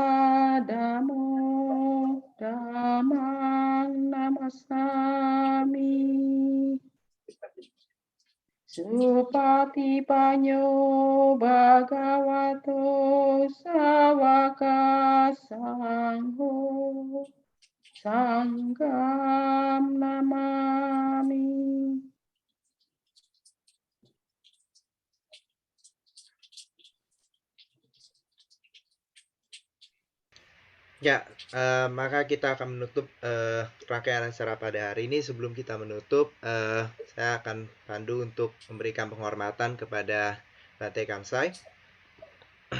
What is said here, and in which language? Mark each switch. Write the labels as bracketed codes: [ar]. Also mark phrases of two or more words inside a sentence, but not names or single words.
[pi] dhammo dhammang namasami Supatipanyo bhagavato sawaka sangho sangham namami. [id] Ya, maka kita akan menutup rangkaian acara pada hari ini. Sebelum kita menutup, saya akan pandu untuk memberikan penghormatan kepada Bante Kamsai.